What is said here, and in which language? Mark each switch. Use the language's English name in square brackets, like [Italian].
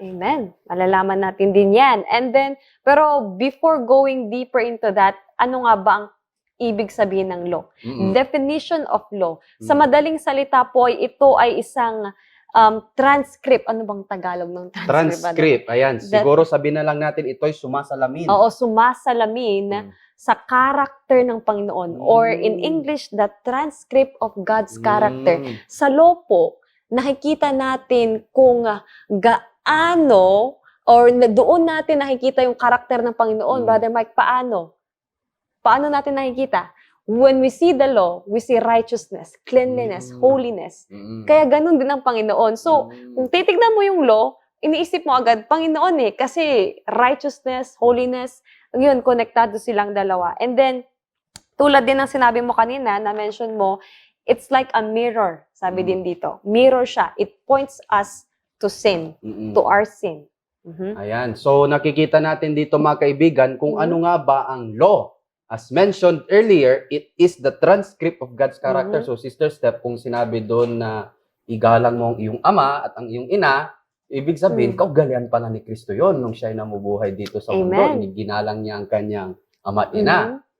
[Filipino] Amen. Malalaman natin din yan. [English] And then, [Filipino] pero [English] before going deeper into that, [Filipino] ano nga ba ang ibig sabihin ng law? [English] Definition of law. [Filipino] Sa madaling salita po, ito ay isang transcript. Ano bang Tagalog ng transcript? Transcript. Ayan. Siguro sabihin na lang natin, ito'y sumasalamin. Oo, sumasalamin sa character ng Panginoon. [English] Or in English, the transcript of God's character. [Filipino] Sa law po, nakikita natin kung gaano or doon natin nakikita yung karakter ng Panginoon. Brother Mike, paano? Paano natin nakikita? [English] When we see the law, we see righteousness, cleanliness, holiness. [Filipino] Kaya ganun din ang Panginoon. So, kung titignan mo yung law, iniisip mo agad, Panginoon kasi righteousness, holiness, yun, konektado silang dalawa. And then, tulad din ng sinabi mo kanina, na-mention mo, [English] it's like a mirror, [Filipino] sabi din dito. Mirror siya. [English] It points us to sin, to our sin. [Filipino] Ayan. So, nakikita natin dito, mga kaibigan, kung ano nga ba ang law. [English] As mentioned earlier, it is the transcript of God's character. [Filipino] So, Sister Steph, kung sinabi doon na igalang mo ang iyong ama at ang iyong ina, ibig sabihin, kaugalian pala ni Kristo yon nung siya ay namubuhay dito sa mundo. Ginalang niya ang kanyang ama at ina.